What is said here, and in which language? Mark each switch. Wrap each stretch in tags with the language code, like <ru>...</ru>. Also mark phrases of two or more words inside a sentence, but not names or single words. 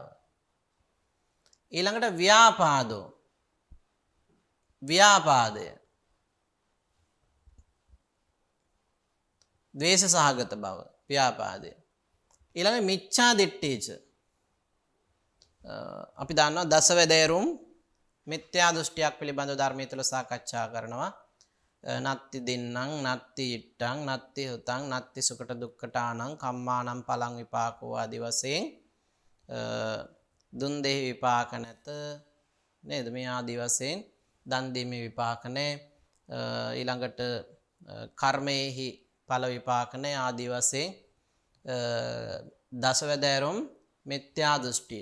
<si>ඊළඟට ව්‍යාපාදෝ ව්‍යාපාදය ද්වේෂ සහගත බව ව්‍යාපාදය. ඊළඟ</si> <pi>මිච්ඡා දිට්ඨිච</pi> <si>අපි දන්නවා දසවැදෑරුම් මිත්‍යා දෘෂ්ටියක් පිළිබඳව ධර්මයේ තුල සාකච්ඡා කරනවා.</si> <pi>නත්ති දින්නම් නත්ති ඉට්ටං නත්ති හුතං නත්ති සුකට දුක්ඛටානං කම්මානම් පලං විපාකෝ</pi> <si>ආදි වශයෙන් දුන් දෙහි විපාක නැත නේද? මේ ආදි වශයෙන් දන් දීමේ විපාක නැහැ. ඊළඟට කර්මයේහි ඵල විපාක නැහැ ආදි වශයෙන් දසවැදෑරුම් මිත්‍යා දෘෂ්ටිය.</si>